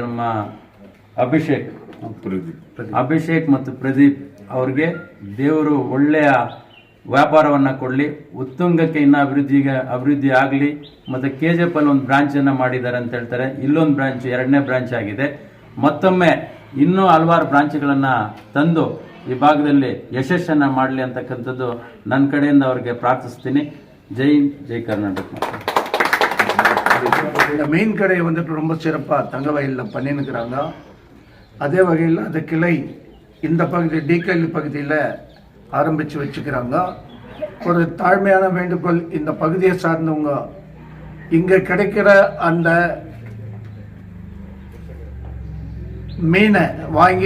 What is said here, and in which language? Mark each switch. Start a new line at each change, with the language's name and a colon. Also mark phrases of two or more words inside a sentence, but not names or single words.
Kannada: ನಮ್ಮ ಅಭಿಷೇಕ್ ಮತ್ತು ಪ್ರದೀಪ್ ಅವ್ರಿಗೆ ದೇವರು ಒಳ್ಳೆಯ ವ್ಯಾಪಾರವನ್ನು ಕೊಡಲಿ, ಉತ್ತುಂಗಕ್ಕೆ ಇನ್ನೂ ಅಭಿವೃದ್ಧಿ ಆಗಲಿ. ಮತ್ತು KGF ಅಲ್ಲಿ ಒಂದು ಬ್ರಾಂಚನ್ನು ಮಾಡಿದ್ದಾರೆ ಅಂತ ಹೇಳ್ತಾರೆ. ಇಲ್ಲೊಂದು ಬ್ರಾಂಚ್ 2ನೇ ಬ್ರಾಂಚ್ ಆಗಿದೆ. ಮತ್ತೊಮ್ಮೆ ಇನ್ನೂ ಹಲವಾರು ಬ್ರಾಂಚ್ಗಳನ್ನು ತಂದು ಈ ಭಾಗದಲ್ಲಿ ಯಶಸ್ಸನ್ನು ಮಾಡಲಿ ಅಂತಕ್ಕಂಥದ್ದು ನನ್ನ ಕಡೆಯಿಂದ ಅವ್ರಿಗೆ ಪ್ರಾರ್ಥಿಸ್ತೀನಿ. ಜೈ ಹಿಂದ್, ಜೈ ಕರ್ನಾಟಕ.
Tamil: இந்த மீன் கடை ரொம்ப சிறப்பாக தங்கவயலில் பண்ணினுக்கிறாங்க. அதே வகையில் அந்த கிளை இந்த பகுதி டிகேஎல்இ பகுதியில் ஆரம்பித்து வச்சுக்கிறாங்க. ஒரு தாழ்மையான வேண்டுகோள், இந்த பகுதியை சார்ந்தவங்க இங்கே கிடைக்கிற அந்த மீனை வாங்கி